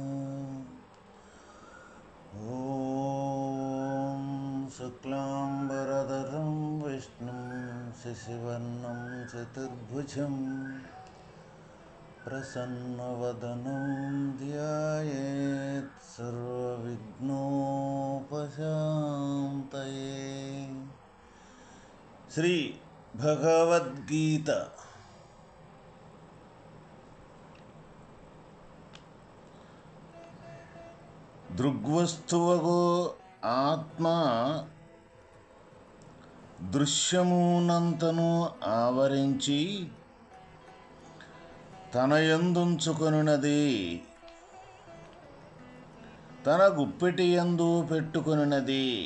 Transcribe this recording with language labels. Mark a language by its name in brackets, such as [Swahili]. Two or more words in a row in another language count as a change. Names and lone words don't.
[Sanskrit] ॐ शुक्लाम्बरधरं विष्णुं शशिवर्णं चतुर्भुजं प्रसन्नवदनं ध्यायेत् सर्वविघ्नोपशान्तये। [Telugu] శ్రీ భగవద్గీత దృగ్వస్తువగు ఆత్మ దృశ్యమునంతను ఆవరించి తన యందుంచుకొనున్నది, తన గుప్పెటి యందు పెట్టుకొనున్నది.